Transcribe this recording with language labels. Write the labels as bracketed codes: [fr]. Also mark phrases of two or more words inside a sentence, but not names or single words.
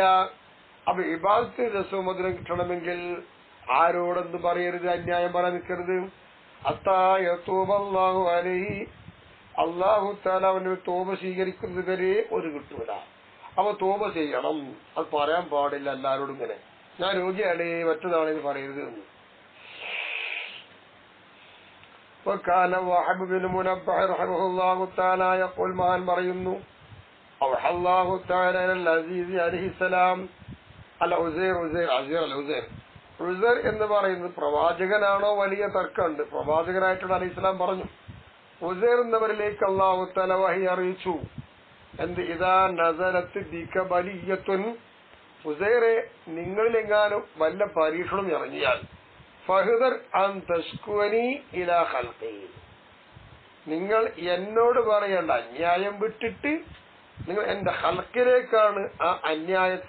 [ml] അപ്പൊ ഇബാദത്തിന് രസവും മധുരം കിട്ടണമെങ്കിൽ ആരോടെന്ന് പറയരുത്, അന്യായം പറയാൻ നിൽക്കരുത്. [ar] حتى يتوب الله عليه, الله تعالى [ml] അവന് തോബ സ്വീകരിക്കുന്നത് വരെ ഒരു കിട്ടൂല. അപ്പൊ തോബ ചെയ്യണം, അത് പറയാൻ പാടില്ല എല്ലാവരോടും ഇങ്ങനെ, ഞാൻ രോഗിയാണ് മറ്റതാണെന്ന് പറയരുത് എന്ന്. [ar] وكان وهب بن منبه رحمه الله تعالى يقول, [ml] മഹാൻ പറയുന്നു, [ar] أوحى الله تعالى إلى العزيز عليه السلام [ml] ഉസൈർ എന്ന് പറയുന്നത് പ്രവാചകനാണോ വലിയ തർക്കമുണ്ട്. പ്രവാചകനായിട്ടുള്ള [ar] عليه السلام [ml] പറഞ്ഞു, ഉസൈർ എന്നവരിലേക്ക് [ar] الله تعالى [ml] വഹി അറിയിച്ചു. എന്ത്? [ar] إذا نزلت بك بلية, [ml] ഉസൈറെ നിങ്ങളിലെങ്ങാനും വല്ല പരീക്ഷണം ഇറങ്ങിയാൽ [ar] فاحذر أن تشكوني إلى خلقي, [ml] നിങ്ങൾ എന്നോട് പറയേണ്ട അന്യായം വിട്ടിട്ട് നിങ്ങൾ എന്റെ ഖൽഖിലേക്കാണ് ആ അന്യായത്തെ.